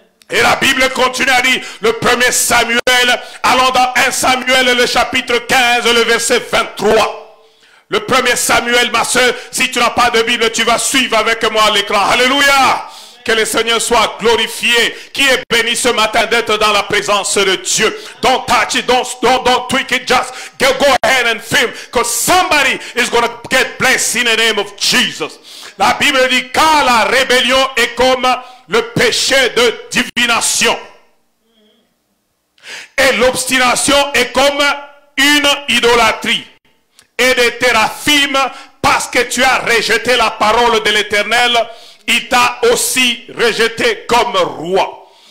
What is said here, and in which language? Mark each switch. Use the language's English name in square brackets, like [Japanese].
[French] Et la Bible continue à dire, le 1er Samuel, allons dans 1 Samuel, le chapitre 15, le verset 23. Le 1er Samuel, ma soeur, si tu n'as pas de Bible, tu vas suivre avec moi à l'écran. Alléluia. Que le Seigneur soit glorifié. Qui est béni ce matin d'être dans la présence de Dieu. [English] Don't touch it, don't tweak it, just go ahead and film. Because somebody is going to get blessed in the name of Jesus. [French] La Bible dit, car la rébellion est comme le péché de divination. Et l'obstination est comme une idolâtrie. Et des théraphim, parce que tu as rejeté la parole de l'Éternel, il t'a aussi rejeté comme roi.